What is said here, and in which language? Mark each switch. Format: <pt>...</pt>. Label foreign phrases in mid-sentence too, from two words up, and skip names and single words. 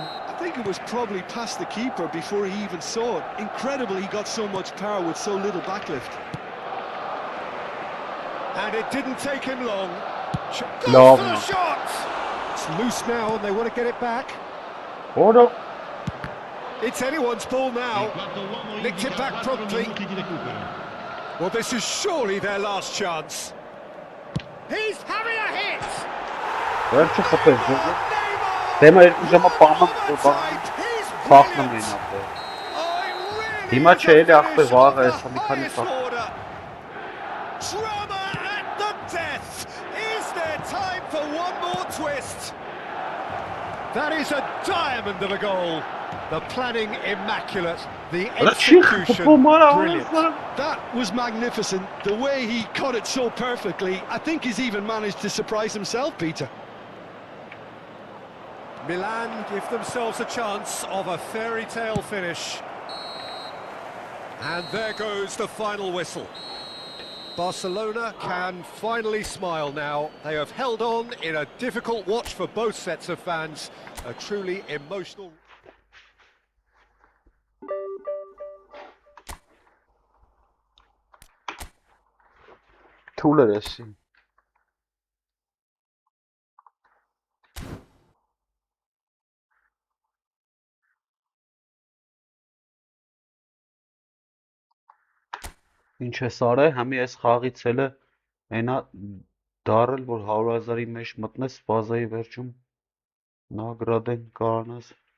<en>I think it was probably past the keeper before he even saw it. Incredible he got so much power with so little backlift. And it didn't take him long. Goes Long. for the shot! It's loose now and they want to get it back. Որո It's anyone's ball now. Nicked it back promptly. Well, this is surely their last chance. He's having a hit!</en> <hy>վերջը խփեց ջոկը։ Դեմը երկու ժամը պահման փախնում էին ապեր։ Հիմա չէ էլի ախպեր վաղը էսա մի քանի փախ։</hy> <en>Drama at the death! Is there time for one more twist? That is a diamond of a goal. The planning immaculate, the execution brilliant. That was magnificent. The way he cut it so perfectly. I think he's even managed to surprise himself, Peter. Milan give themselves a chance of a fairy tale finish. And there goes the final whistle. Barcelona can finally smile now. They have held on in a difficult watch for both sets of fans. A truly emotional...</en> <hy>Թուլեր էսի։ Ինչ է սարը, համի այս խաղից էլ է այնա դարել, որ 100,000-ի մեջ մտնես ֆազայի վերջում նագրադեն կարանաս։</hy>